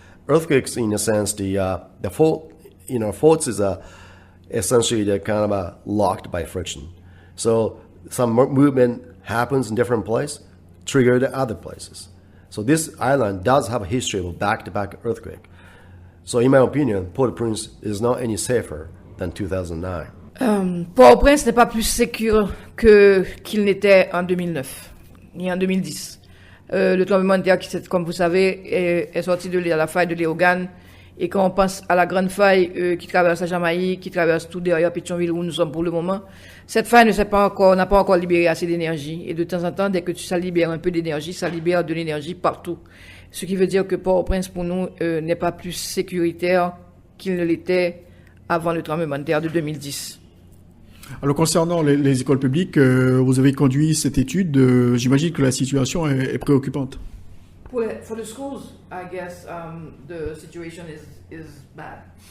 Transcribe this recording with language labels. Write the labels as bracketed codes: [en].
[en] Earthquakes, in a sense, the fault, faults is essentially they're kind of locked by friction. So some movement happens in different places, trigger the other places. So this island does have a history of a back-to-back earthquake. So in my opinion, Port-au-Prince is not any safer than 2009. [fr] Port-au-Prince n'est pas plus sécure qu'il n'était en 2009 ni en 2010. Le tremblement de terre, comme vous savez, est sorti de la faille de Léogane. Et quand on pense à la grande faille qui traverse la Jamaïque, qui traverse tout derrière Pétionville où nous sommes pour le moment, cette faille n'a pas encore libéré assez d'énergie. Et de temps en temps, dès que ça libère un peu d'énergie, ça libère de l'énergie partout. Ce qui veut dire que Port-au-Prince, pour nous, n'est pas plus sécuritaire qu'il ne l'était avant le tremblement de terre de 2010. Alors concernant les écoles publiques, vous avez conduit cette étude. J'imagine que la situation est préoccupante. [en] For the schools, I guess the situation is bad.